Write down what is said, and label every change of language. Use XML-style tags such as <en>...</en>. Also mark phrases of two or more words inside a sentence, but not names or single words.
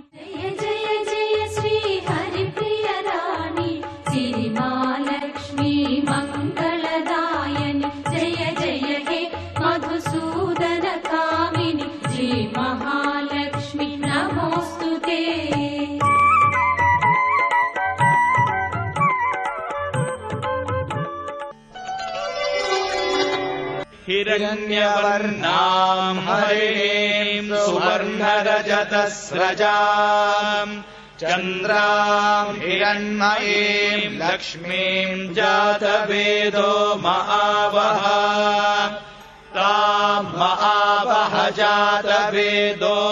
<te>జయ జయ జయ శ్రీ హరిప్రియ రాణి సిరిమాలక్ష్మీ మంగళదాయని.</te> <sa>జయ జయ హే మధుసూదన కామిని శ్రీ మహాలక్ష్మి నమోస్తుతే. हिरण्यवर्णाम् हरिणीम् सुवर्णरजतस्रजाम् चन्द्राम् हिरण्मयीम् लक्ष्मीम् जातवेदो महावः ताम् महावः जातवेदो</sa>